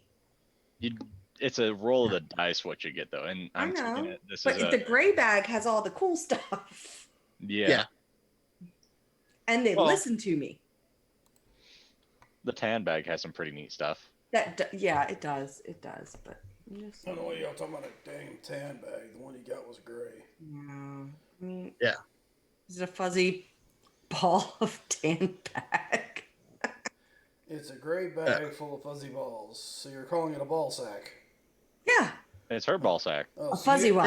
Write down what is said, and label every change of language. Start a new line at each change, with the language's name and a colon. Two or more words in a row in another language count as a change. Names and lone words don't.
English: You, it's a roll of the dice what you get though, and I I'm taking know, it. This but is a the gray bag has all the cool stuff, yeah. and they Well, listen to me. the tan bag has some pretty neat stuff. Yeah, it does. It does. But I'm just I don't know why y'all talking about a dang tan bag. The one you got was gray. yeah. I mean, Yeah. is it a fuzzy ball of tan bag? It's a gray bag full of fuzzy balls. So you're calling it a ball sack. Yeah, It's her ball sack. Oh, a so fuzzy one.